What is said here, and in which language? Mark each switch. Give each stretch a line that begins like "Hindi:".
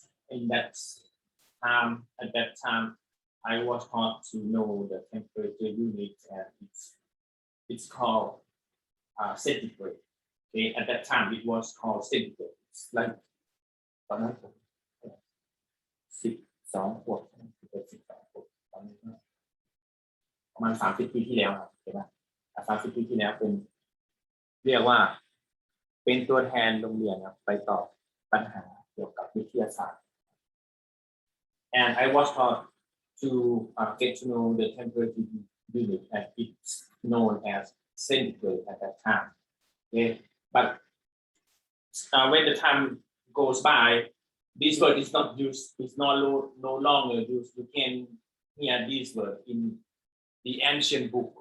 English: In that time, at that time, I was taught to know the temperature unit, and it's called centigrade. Okay, at that time it was called centigrade. It's like
Thai: ตอนนั้นผม12 ขวบตอนนี้ประมาณ30 ปีที่แล้วครับเห็นไหม30 ปีที่แล้วเป็นเรียกว่าเป็นตัวแทนโรงเรียนครับไปตอบปัญหาเกี่ยวกับวิทยาศาสตร์
English: and I was taught to get to know the temperature unit, and it's known as centigrade at that time. Okay, but when the time goes by, this word is not used. It's no longer used. You can hear this word in the ancient book.